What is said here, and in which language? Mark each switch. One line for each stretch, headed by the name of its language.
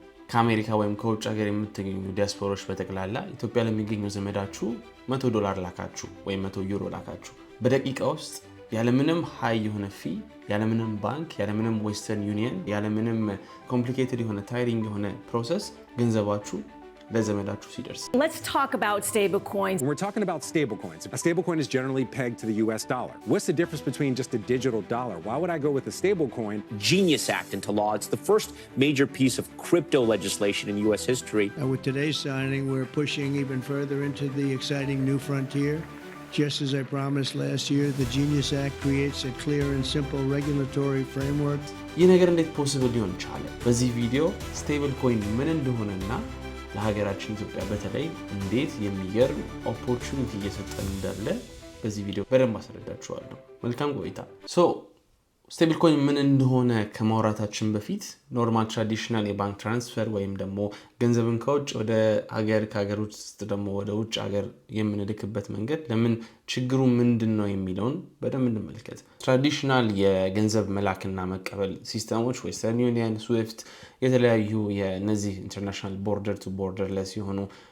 Amharic: ከአሜሪካ ወይም ከውጭ ሀገር የምትገኙ ዲያስፖራዎች በተክላላ ኢትዮጵያ ለሚገኙ ዘመዳችሁ $100 ላካችሁ ወይም €100 ላካችሁ በደቂቃ ውስጥ ያለምንም ሃይ የሆነ ፊ ያለምንም ባንክ ያለምንም ዌስተርን ዩኒየን ያለምንም ኮምፕሊኬትድ የሆነ ታይሪንግ የሆነ ፕሮሰስ ገንዘባችሁ ለዘመዳችሁ ሲደርስ
English: Let's talk about stablecoins. When we're talking about stablecoins, a stablecoin is generally pegged to the US dollar. What's the difference between just a digital dollar? Why would I go with a stablecoin? Genius Act into law. It's the first major piece of crypto legislation in US history. With today's signing, we're pushing even further into the exciting new frontier. Just as I promised last year, the Genius Act creates a clear and simple regulatory framework.
Amharic: ይህ ነገር እንዴት ፖሲብል ሊሆን ቻለ? በዚህ ቪዲዮ ስቴብል ኮይን ምን እንደሆነና ለሀገራችን ኢትዮጵያ በተለይ እንዴት የሚገርም ኦፖርቹኒቲ እየሰጠን እንዳለ በዚህ ቪዲዮ በደንብ አስረዳችኋለሁ። መልካም ቆይታ። ስቴብል ኮይን ምን እንደሆነ ከማውራታችን በፊት ኖርማል ትራዲሽናል የባንክ ትራንስፈር ወይም ደግሞ ገንዘብን ከውጭ ወደ ሀገር ከሀገር ውስጥ ደግሞ ወደ ውጭ ሀገር የምንልክበት መንገድ ለምን ችግሩ ምንድነው የሚለውን በደንብ እንመልከት። ትራዲሽናል የገንዘብ መላክና መቀበል ሲስተሞች ዌስተርን ዩኒየን፣ ስዊፍት የተለያዩ የነዚህ ኢንተርናሽናል ቦርደር ቱ ቦርደርለስ የሆኑ